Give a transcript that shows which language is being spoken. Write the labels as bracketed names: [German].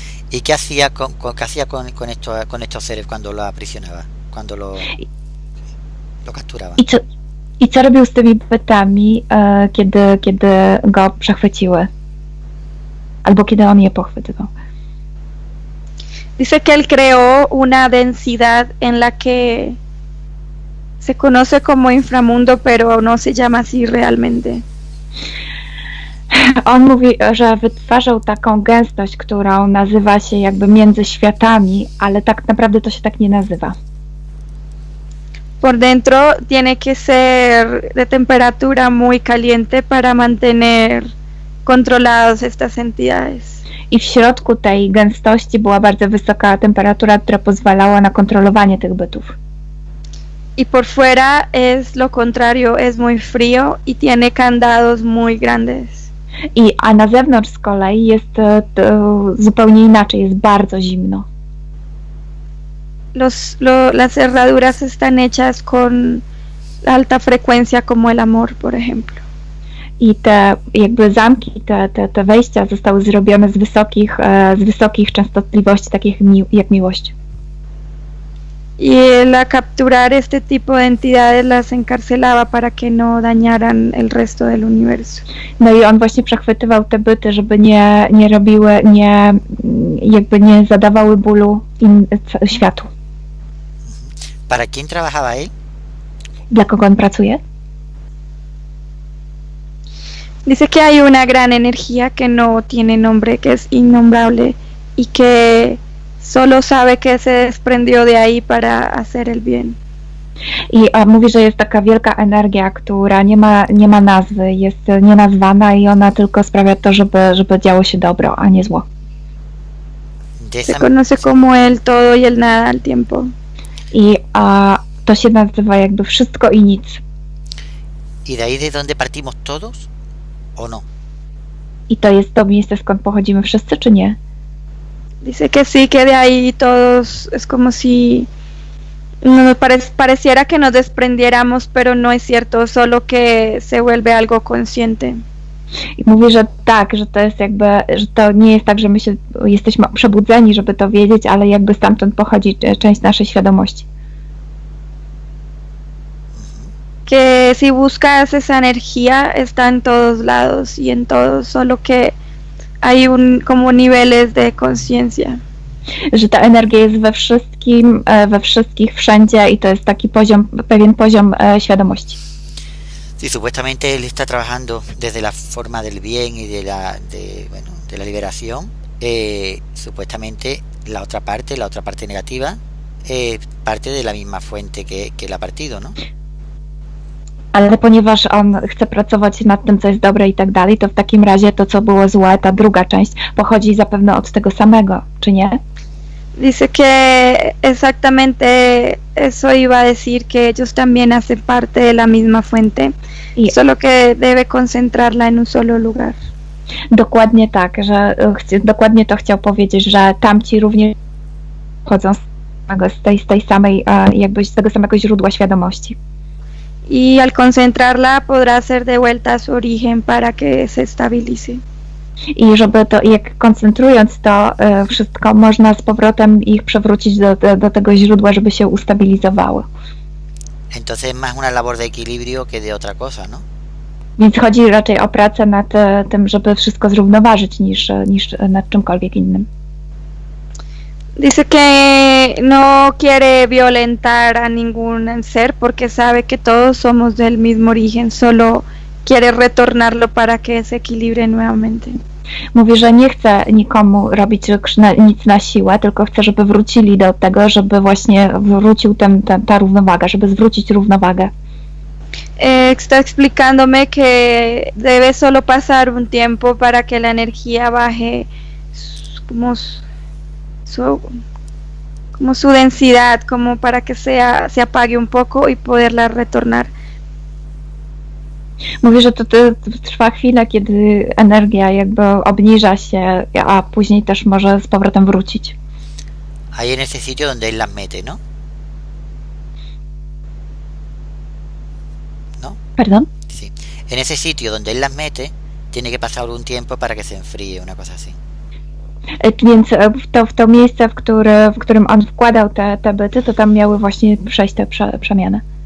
[Spanish] ¿Y qué hacía con estos seres cuando lo aprisionaba? Cuando lo capturaban? [Polish] I co robił z tymi bytami, kiedy go przechwyciły? Albo kiedy on je pochwytywał? [Spanish] Dice que él creó una densidad en la que se conoce como inframundo, pero no se llama así realmente. [Polish] On mówi, że wytwarzał taką gęstość, którą nazywa się jakby między światami, ale tak naprawdę to się tak nie nazywa. [Spanish] Por dentro tiene que ser de temperatura muy caliente para mantener controladas estas entidades. [Polish] I w środku tej gęstości była bardzo wysoka temperatura, która pozwalała na kontrolowanie tych bytów. [Spanish] Y por fuera es lo contrario, es muy frío y tiene candados muy grandes. [Polish] A na zewnątrz z kolei jest zupełnie inaczej, jest bardzo zimno. [Spanish] Las cerraduras están hechas con alta frecuencia como el amor, por ejemplo. [Polish] I te jakby zamki, te wejścia zostały zrobione z wysokich częstotliwości, takich jak miłość. [Spanish] Y él a capturar este tipo de entidades las encarcelaba para que no dañaran el resto del universo. [Polish] No i on właśnie przechwytywał te byty, żeby nie robiły, jakby nie zadawały bólu światu. [Spanish] ¿Para quién trabajaba él? [Polish] Dla kogo on pracuje? [Spanish] Dice que hay una gran energía que no tiene nombre, que es innombrable y que solo sabe que se desprendió de ahí para hacer el bien. [Polish] I mówi, że jest taka wielka energia, która nie ma nazwy, jest nienazwana i ona tylko sprawia to, żeby działo się dobro, a nie zło. [Spanish] Se conoce como el todo y el nada al tiempo. [Polish] I to się nazywa jakby wszystko i nic. [Spanish] ¿Y de ahí de donde partimos todos o no? [Polish] I to jest to miejsce, skąd pochodzimy wszyscy, czy nie? [Spanish] Dice que sí, que de ahí todos es como si pareciera que nos desprendiéramos, pero no es cierto, solo que se vuelve algo consciente. [Polish] I mówi, że tak, że to jest jakby, że to nie jest tak, że my jesteśmy przebudzeni, żeby to wiedzieć, ale jakby stamtąd pochodzi część naszej świadomości. [Spanish] Que si buscas esa energía está en todos lados y en todos, solo que hay como niveles de conciencia. [Polish] Że ta energia jest we wszystkich, wszędzie i to jest taki pewien poziom świadomości. [Spanish] Sí, supuestamente él está trabajando desde la forma del bien y de la liberación. Supuestamente la otra parte negativa, parte de la misma fuente que él ha partido, ¿no? [Polish] Ale ponieważ on chce pracować nad tym, co jest dobre i tak dalej, to w takim razie to, co było złe, ta druga część, pochodzi zapewne od tego samego, czy nie? [Spanish] Dice que exactamente eso iba a decir, que ellos también hacen parte de la misma fuente, solo que debe concentrarla en un solo lugar. [Polish] Dokładnie tak, że dokładnie to chciał powiedzieć, że tamci również pochodzą z tej samej, jakby z tego samego źródła świadomości. [Spanish] Y al concentrarla podrá ser devuelta a su origen para que se estabilice. [Polish] I żeby to, jak koncentrując to wszystko, można z powrotem ich przewrócić do tego źródła, żeby się ustabilizowały. [Spanish] Entonces es más una labor de equilibrio que de otra cosa, ¿no? [Polish] Więc chodzi raczej o pracę nad tym, żeby wszystko zrównoważyć, niż nad czymkolwiek innym. [Spanish] Dice que no quiere violentar a ningún ser porque sabe que todos somos del mismo origen, solo quiere retornarlo para que se equilibre nuevamente. [Polish] Mówi, że nie chce nikomu robić nic na siłę, tylko chce, żeby wrócili do tego, żeby właśnie wrócił ta równowaga, żeby zwrócić równowagę. [Spanish] Está explicándome que debe solo pasar un tiempo para que la energía baje como su densidad, como para que se apague un poco y poderla retornar. [Polish] Mówi, że to trwa chwilę, kiedy energia jakby obniża się, a później też może z powrotem wrócić. [Spanish] Ahí en ese sitio donde él las mete, ¿no? ¿No? Perdón? Sí. En ese sitio donde él las mete, tiene que pasar un tiempo para que se enfríe, una cosa así. [Polish] Więc w to miejsce, w którym on wkładał te byty, to tam miały właśnie przejść te przemiany.